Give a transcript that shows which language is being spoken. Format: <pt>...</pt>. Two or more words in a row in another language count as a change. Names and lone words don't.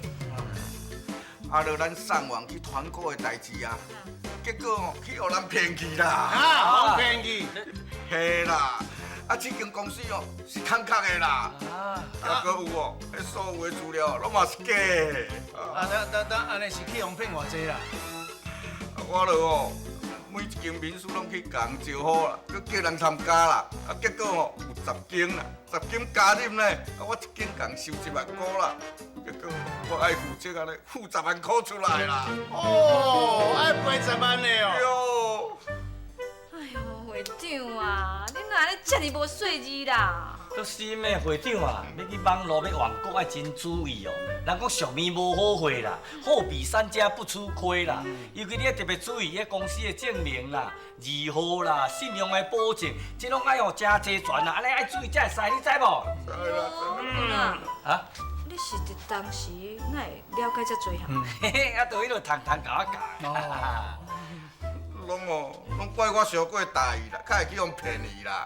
<nan>啊，落咱送往去团购的代志啊，结果去互咱骗去啦。啊，骗去。嘿啦，啊，这间公司哦是空壳的啦，还阁有哦，迄所有的资料拢嘛是假的。等，安尼是去互骗偌济啦？我就哦，每一间民宿拢去共招呼啦，佮叫人参加啦，啊，结果哦有10间啦，10间加入呢，啊，我一间共收1万块啦，结果我爱负责安尼付10万块出来啦。哦，爱赔10万的哦。哟，哎呦，会长啊，你哪安尼遮尔无细致啦？都心的会长啊，要去网络要网购爱真注意哦。人讲俗面无好货啦，货比三家不吃亏啦。尤其你要特别注意迄公司的证明啦、字号啦、信用的保证，这拢爱用真齐全啦，安尼爱注意才会使，你知无？啊？你是伫当时哪会了解遮多哈？嘿嘿，啊，就迄落通甲我教。拢怪我小过大意啦，较会去用骗伊啦。</nan>